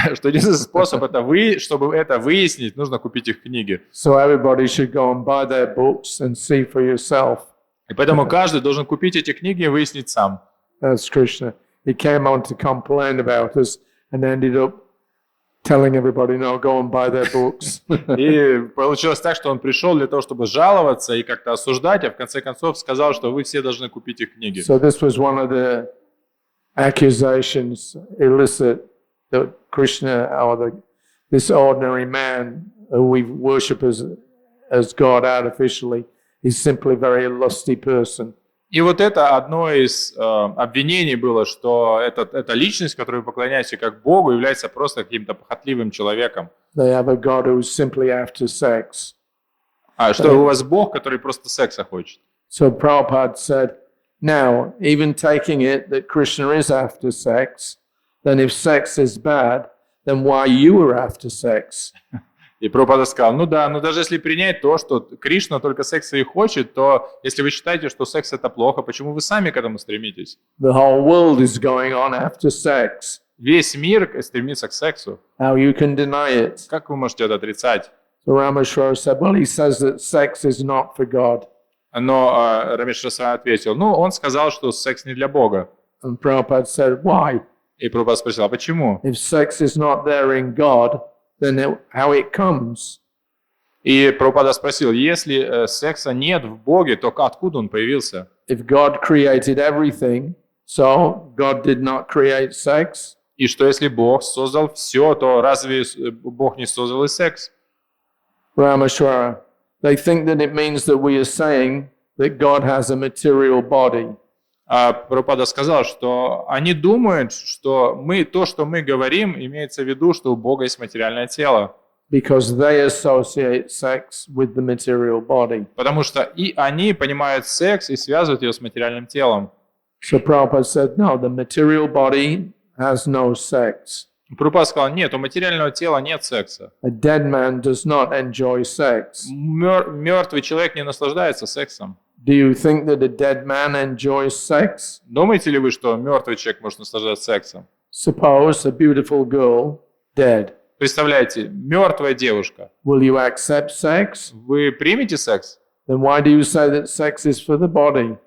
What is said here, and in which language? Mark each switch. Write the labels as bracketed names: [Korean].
[Russian] что единственный способ чтобы это выяснить, нужно купить их книги. [English] So everybody should go and buy their books and see for yourself. [Russian] И поэтому каждый должен купить эти книги и выяснить сам. [English] That's Krishna. He came on to complain about us and ended up telling everybody, no, go and buy their books. [Russian] И получилось так, что он пришел для того, чтобы жаловаться и как-то осуждать, а в конце концов сказал, что вы все должны купить их книги. [English] So this was one of the accusations illicit that Krishna, or this ordinary man who we worship as God artificially, is simply a very lusty person. [Russian] И вот это одно из обвинений было, что эта личность, которой вы поклоняетесь как Богу, является просто каким-то похотливым человеком. [English] They have a God who is simply after sex. [Russian] А что у вас Бог, который просто секса хочет? [English] So Prabhupada said, now, even taking it that Krishna is after sex, then if sex is bad, then why you are after sex? [Russian] И Прабхупада сказал, ну да, но даже если принять то, что Кришна только секса и хочет, то если вы считаете, что секс это плохо, почему вы сами к этому стремитесь? [English] The whole world is going on after sex. [Russian] Весь мир стремится к сексу. [English] How you can deny it? [Russian] Как вы можете это отрицать? [English] So Rameshwara said, well, he says that sex is not for God. [Russian] Но Рамешвара ответил, ну, он сказал, что секс не для Бога. [English] And Prabhupada said, why? [Russian] И Прабхупада спросил, а почему? [English] If sex is not there in God, then how it comes? [Russian] И Прабхупада спросил, если секса нет в Боге, то откуда он появился? [English] If God created everything, so God did not create sex? [Russian] И что если Бог создал все, то разве Бог не создал и секс? [English] Rameshwara, they think that it means that we are saying that God has a material body. [Russian] А Прабхупада сказал, что они думают, что то, что мы говорим, имеется в виду, что у Бога есть материальное тело. [English] Because they associate sex with the material body. [Russian] Потому что и они понимают секс и связывают ее с материальным телом. [English] So Prabhupada said, no, the material body has no sex. [Russian] Прабхупада сказал, нет, у материального тела нет секса. [English] A dead man does not enjoy sex. [Russian] Мертвый человек не наслаждается сексом. [English] Do you think that a dead man enjoys sex? [Russian] Думаете ли вы, что мертвый человек может наслаждаться сексом? [English] Suppose a beautiful girl, dead. [Russian] Представляете, мертвая девушка. [English] Will you accept sex? [Russian] Вы примете секс? [English] Then why do you say that sex is for the body?